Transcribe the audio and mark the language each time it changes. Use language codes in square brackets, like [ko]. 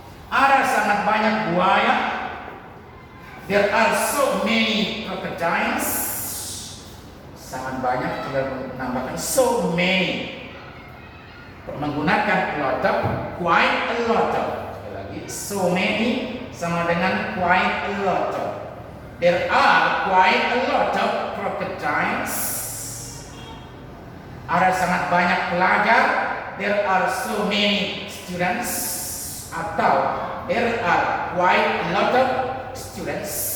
[id] Ada sangat banyak buaya. [en] There are so many crocodiles. [id] Sangat banyak, tinggal menambahkan [en] so many. [id] Menggunakan [en] a lot of, quite a lot of. [id] Sekali lagi, [en] so many [id] sama dengan [en] quite a lot of. There are quite a lot of crocodiles. [id] Ada sangat banyak pelajar. [en] There are so many students. Atau there are quite a lot of students.